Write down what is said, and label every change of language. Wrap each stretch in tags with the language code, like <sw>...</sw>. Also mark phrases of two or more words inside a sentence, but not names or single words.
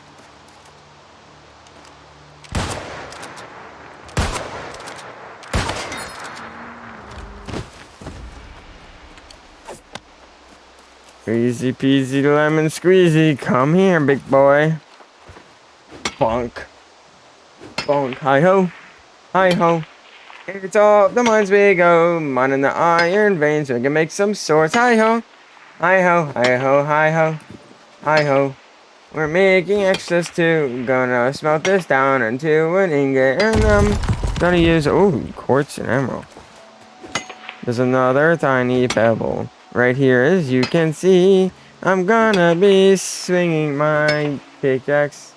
<en>Easy peasy lemon squeezy. Come here, big boy. Bonk. Bonk. Hi-ho. Hi-ho. It's all the mines we go. Mining the iron veins so we can make some swords. Hi-ho. Hi-ho. Hi-ho. Hi-ho. Hi-ho. We're making excess too. Gonna smelt this down into an ingot. And gonna use... Oh, quartz and emerald. There's another tiny pebble. Right here, as you can see, I'm gonna be swinging my pickaxe.</en>